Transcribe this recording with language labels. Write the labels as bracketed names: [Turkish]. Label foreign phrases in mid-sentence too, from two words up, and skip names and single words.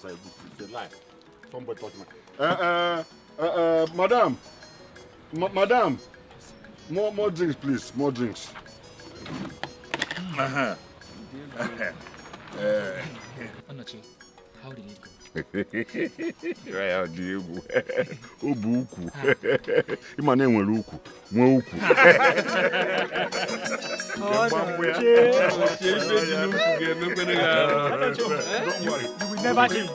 [English] It's a lie. Somebody touched my... Madam. More drinks, please. More drinks. Onochie, how did it go? [Igbo] Obu ukwu. Ima na enwere ukwu, nwe ukwu. [English] You will never change.